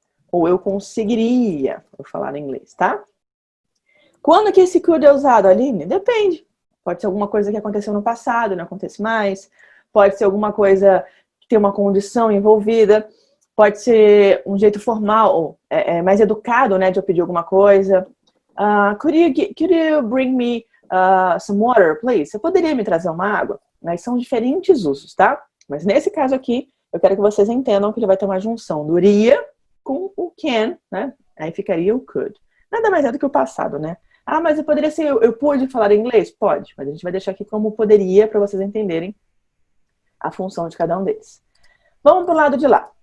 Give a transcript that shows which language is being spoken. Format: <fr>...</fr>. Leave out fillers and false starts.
<pt>Ou eu conseguiria falar inglês, tá? Quando que esse could é usado, Aline? Depende. Pode ser alguma coisa que aconteceu no passado, não acontece mais. Pode ser alguma coisa que tem uma condição envolvida. Pode ser um jeito formal, mais educado, né, de eu pedir alguma coisa.</pt> <en>Could you bring me some water, please?</en> <pt>Você poderia me trazer uma água? Mas são diferentes usos, tá? Mas nesse caso aqui, eu quero que vocês entendam que ele vai ter uma junção do iria com o can, né? Aí ficaria o could. Nada mais é do que o passado, né? Ah, mas eu poderia ser, eu pude falar inglês? Pode, mas a gente vai deixar aqui como poderia para vocês entenderem a função de cada um deles. Vamos pro lado de lá.</pt>